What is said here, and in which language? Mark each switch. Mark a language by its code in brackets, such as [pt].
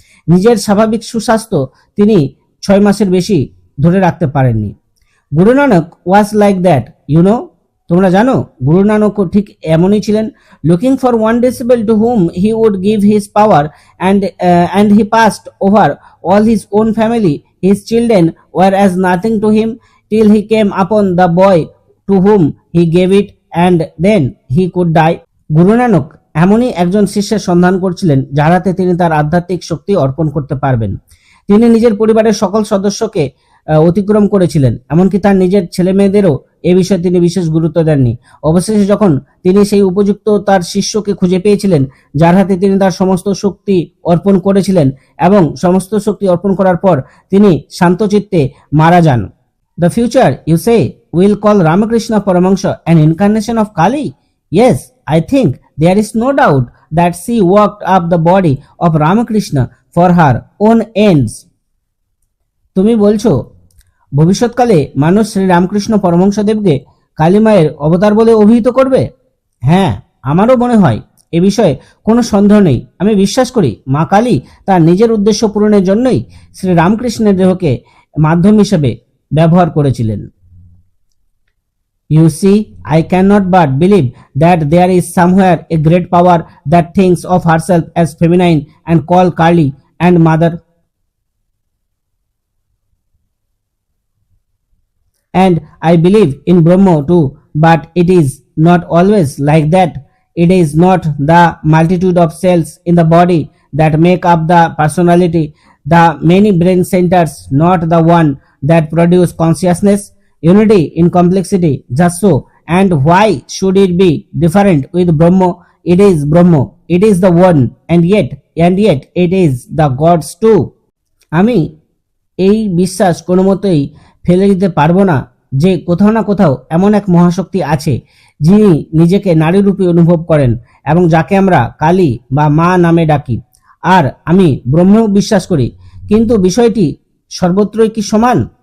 [bn] নিজের স্বাভাবিক সুস্বাস্থ্য তিনি 6 মাসের বেশি ধরে রাখতে পারেননি। Guru Nanak [en] was like that, [bn] তোমরা জানো, গুরু নানক ঠিক এমনই ছিলেন। [en] Looking for one disciple to whom he would give his power and he passed over all his own family. His children were as nothing to him till he came upon the boy to whom he gave it, and then he could die. [bn] Guru Nanak এমনই একজন শিষ্যের সন্ধান করছিলেন যার হাতে তিনি তার আধ্যাত্মিক শক্তি অর্পণ করতে পারবেন। তিনি নিজের পরিবারের সকল সদস্যকে অতিক্রম করেছিলেন, এমনকি তার নিজের ছেলে মেয়েদেরও এ বিষয়ে তিনি বিশেষ গুরুত্ব দেননি। অবশেষে যখন তিনি সেই উপযুক্ত তার শিষ্যকে খুঁজে পেয়েছিলেন যার হাতে তিনি তার সমস্ত শক্তি অর্পণ করেছিলেন, এবং সমস্ত শক্তি অর্পণ করার পর তিনি শান্তচিত্তে মারা যান। [en] The future, you say, will call Ramakrishna Paramahansa an incarnation of Kali? Yes, I think there is no doubt that she worked up the body of Ramakrishna for her own ends. [bn] তুমি বলছো ভবিষ্যৎকালে মানুষ শ্রী রামকৃষ্ণ পরমহংসদেবকে কালী মায়ের অবতার বলে অভিহিত করবে? হ্যাঁ, আমারও মনে হয়, এ বিষয়ে কোনো সন্দেহ নেই। আমি বিশ্বাস করি মা কালী তার নিজের উদ্দেশ্য পূরণের জন্যই শ্রী রামকৃষ্ণের দেহকে মাধ্যম হিসেবে ব্যবহার করেছিলেন। [en] You see, I cannot but believe that there is somewhere a great power that thinks of herself as feminine and call Kali and mother. And I believe in Brahma too, but it is not always like that. It is not the multitude of cells in the body that make up the personality, the many brain centers, not the one that produce consciousness. Unity in complexity, just so. And why should it be different with Brahma? It is Brahma, it is the one, and yet it is the gods too. [bn] আমি এই বিশ্বাস কোনো মতেই ফেলে দিতে পারবো না যে কোথাও না কোথাও এমন এক মহাশক্তি আছে যিনি নিজেকে নারী রূপে অনুভব করেন এবং যাকে আমরা কালী বা মা নামে ডাকি। আর আমি ব্রহ্মেও বিশ্বাস করি, কিন্তু বিষয়টি সর্বত্রই কি সমান?